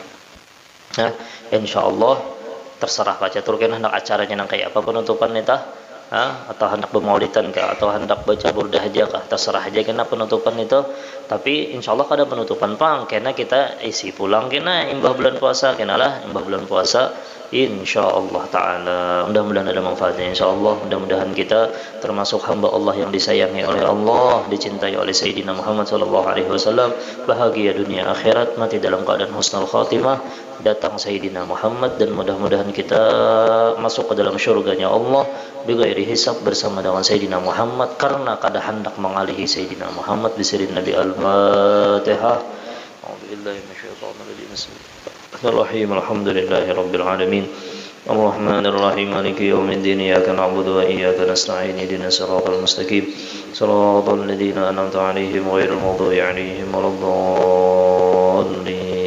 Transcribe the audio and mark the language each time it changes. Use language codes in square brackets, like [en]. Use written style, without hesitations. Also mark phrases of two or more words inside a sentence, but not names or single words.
[ar] إن شاء الله [bjn] terserah baca turun hendak acaranya nang kayak apa penutupan nita, atau hendak bermaulidan kah, atau hendak baca burdah aja kah, terserah aja kena penutupan itu. Tapi [ar] إن شاء الله [bjn] kada penutupan pang, kena kita isi pulang kena imbah bulan puasa, kenalah imbah bulan puasa. [ar] إن شاء الله تعالى [id] mudah-mudahan ada manfaatnya. [ar] إن شاء الله [id] mudah-mudahan kita termasuk hamba Allah yang disayangi oleh Allah, dicintai oleh Sayyidina Muhammad SAW, bahagia dunia akhirat, mati dalam keadaan [ar] حسن الخاتمة, [id] datang Sayyidina Muhammad, dan mudah-mudahan kita masuk ke dalam syurganya Allah [ar] بغير حساب [id] bersama dengan Sayyidina Muhammad, [bjn] karena kada hendak mengalihi Sayyidina Muhammad. [ar] بسر النبي الفاتحة. أعوذ بالله من الشيطان الرجيم. بسم الله الرحمن الرحيم. الحمد لله رب العالمين. الرحمن الرحيم. مالك يوم الدين. إياك نعبد وإياك نستعين. اهدنا الصراط المستقيم. صراط الذين أنعمت عليهم غير المغضوب عليهم ولا الضالين.